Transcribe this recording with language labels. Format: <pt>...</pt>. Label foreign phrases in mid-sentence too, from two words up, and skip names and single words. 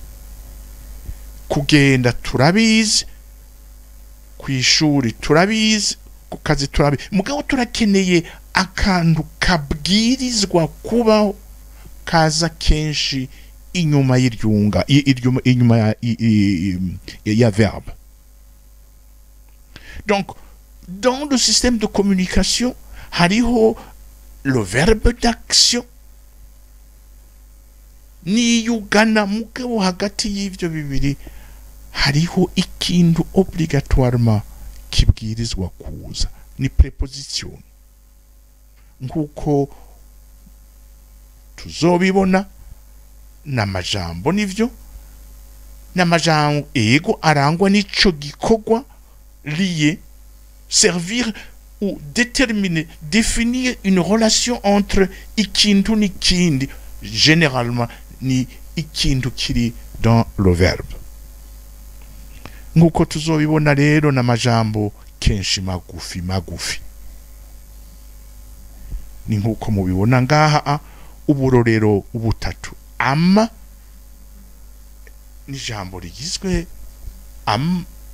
<rn>Kugenda turabizi, kwishuri turabizi, ku kazi turabizi, mugabo turakeneye akantu kabwirizwa kubaho kaza kenshi inyuma y'iryunga, inyuma ya verbe.</rn> <fr>Donc dans le système de communication</fr> <rn>hariho</rn> <fr>le verbe d'action</fr> <rn>niyugana, mugabo hagati y'ivyo bibiri hariho ikintu obligatoirement kibwirizwa kuza, ni preposition. Nkuko tuzobibona n'amajambo nivyo, n'amajambo ego arangwa n'ico gikorwa</rn> <fr>lié, servir ou déterminer, définir une relation entre</fr> <rn>ikintu n'ikindi, généralement ni ikintu kiri</rn> <fr>dans le verbe.</fr> <rn>Nkuko tuzobibona rero n'amajambo kenshi magufi. Ni nkuko mubibona ngaha uburorero ubutatu. Ama ni jambo rigizwe am.</rn>